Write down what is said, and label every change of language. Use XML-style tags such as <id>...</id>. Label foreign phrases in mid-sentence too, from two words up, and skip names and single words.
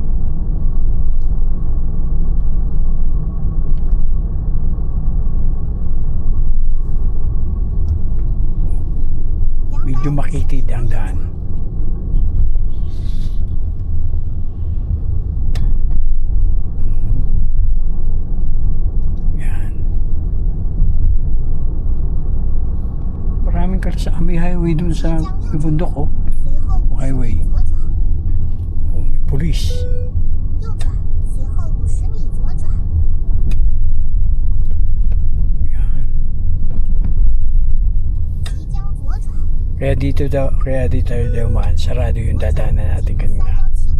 <tl>Medyo makitid ang daan. Yan. Maraming kalsada. May highway dun sa may bundok oh.</tl> <zh>随后</zh> <tl>Highway.</tl> <zh>左转，</zh> <tl>Oh, may police.</tl> <zh>右转，随后50米左转，</zh> <tl>Yan.</tl> <zh>即将左转，</zh> <tl>Kaya dito daw man sarado yung dadaanan natin</tl> <zh>三</zh> <tl>kanina.</tl> <zh>号</zh>